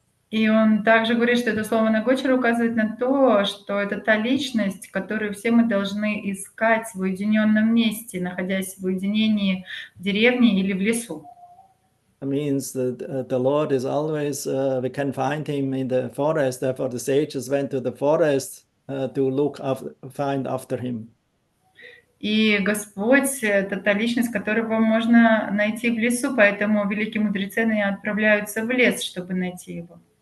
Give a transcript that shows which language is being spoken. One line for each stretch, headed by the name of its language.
Russian: И он также говорит, что это слово Нагочара указывает на то, что это та личность, которую все мы должны искать в уединенном месте, находясь в уединении в деревне или в лесу.
English: It means that the Lord is always, we can find him in the forest, therefore the sages went to the forest to find after him.
Russian: И Господь — это та личность, которого можно найти в лесу, поэтому великие мудрецы отправляются в лес, чтобы найти его.